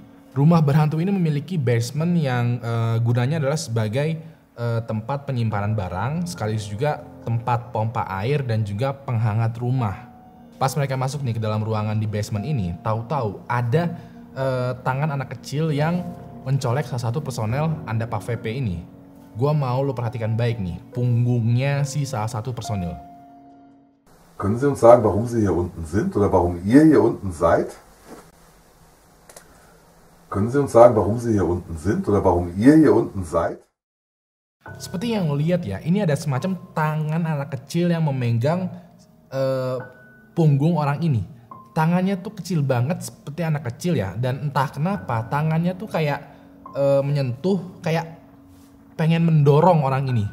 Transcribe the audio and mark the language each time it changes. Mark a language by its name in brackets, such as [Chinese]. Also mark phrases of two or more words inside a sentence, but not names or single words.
[Indonesian] Rumah berhantu ini memiliki basement yang gunanya adalah sebagai tempat penyimpanan barang, sekaligus juga tempat pompa air dan juga penghangat rumah. Pas mereka masuk nih ke dalam ruangan di basement ini, tahu-tahu ada tangan anak kecil yang mencolek salah satu personel AndaPaVP ini. Gua mau lo perhatikan baik nih, punggungnya si salah satu personil. [German] Können Sie uns sagen, warum Sie hier unten sind oder warum ihr hier unten seid? Können Sie uns sagen, warum Sie hier unten sind oder warum ihr hier unten seid? [Indonesian] Seperti yang lo lihat ya, ini ada semacam tangan anak kecil yang memegang punggung orang ini. Tangannya tuh kecil banget seperti anak kecil ya, dan entah kenapa tangannya tuh kayak menyentuh, kayak pengen mendorong orang ini.